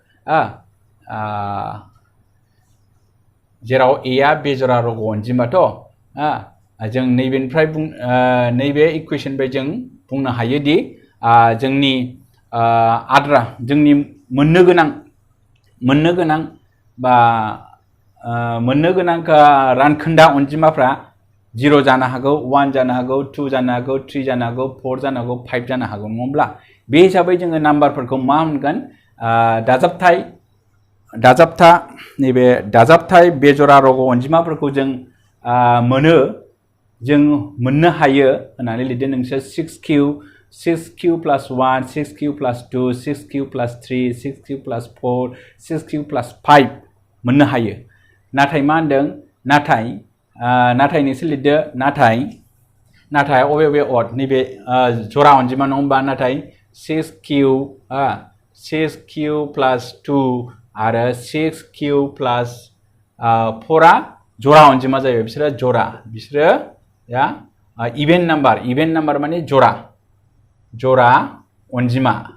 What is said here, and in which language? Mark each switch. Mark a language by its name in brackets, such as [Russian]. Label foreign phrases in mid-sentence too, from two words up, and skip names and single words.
[Bodo] जेराव a आ बेजरा रग' अनजिमाथ' जों नैबेनिफ्राय नैबे इकुवेशननिफ्राय जों बुंनो हायोदि जोंनि आद्रा जोंनि मोननो गोनां बा मोननो गोनां रानखोन्दा अनजिमाफ्रा 0 जानो हागौ 1 जानो हागौ 2 जानो हागौ 3 जानो हागौ 4 जानो हागौ 5 जानो हागौ नङाब्ला बे हिसाबै जोङो नाम्बारफोरखौ मा मोनगोन नैबे दाजाबथाय बेजरा रग' अनजिमाफोरखौ जों मोननो हायो होननानै लिरदों नोंसोर [English] 6q plus 1 6q plus 2 6q plus 3 6q plus 4 6q plus 5 [Bodo] मोननो हायो नाथाय मा होनदों नाथाय नोंसोर लिरदो नाथाय अबे अड नैबे जरा अनजिमा नङा होमबा नाथाय [English] 6q plus 2 [Bodo] आरो [English] 6q plus 4 [Bodo] जरा अनजिमा जायो बिसोरो [English] even number [Bodo] माने जरा अनजिमा